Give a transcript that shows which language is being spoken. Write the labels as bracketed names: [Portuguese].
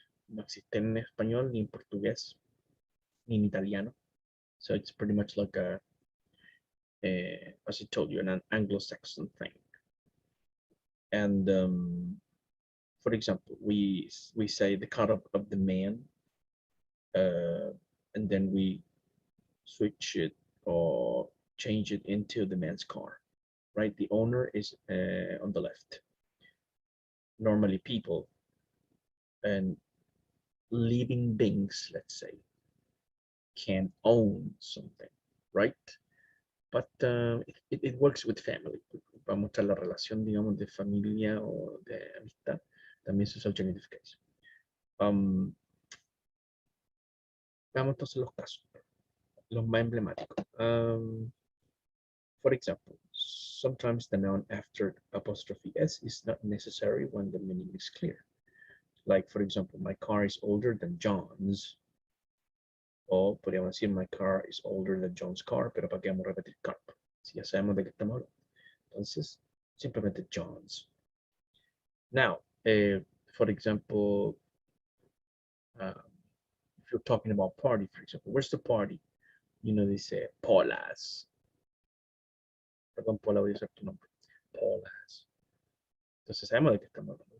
[Spanish] No existe en español, ni en portugués, ni en italiano. [English] So it's pretty much like as I told you, an Anglo-Saxon thing. And for example, we say the car of the man, and then we switch it or change it into the man's car, right? The owner is on the left. Normally people and living beings, let's say, can own something, right? But it works with family. [Spanish] Para mostrar la relación, digamos, de familia o de amistad, también se usa el genitive case. Veamos entonces los casos, los más emblemáticos. [English] For example, sometimes the noun after apostrophe s is not necessary when the meaning is clear. Like, for example, my car is older than John's. [Spanish] O podríamos decir, [English] my car is older than John's car, [Spanish] pero ¿para qué vamos a repetir car? Si ya sabemos de qué estamos hablando. Entonces, simplemente John's. [English] Now, for example, if you're talking about party, for example, where's the party? You know, they say Paula's. [Spanish] Perdón, Paula, voy a usar tu nombre. Paula's. Entonces sabemos de qué estamos hablando.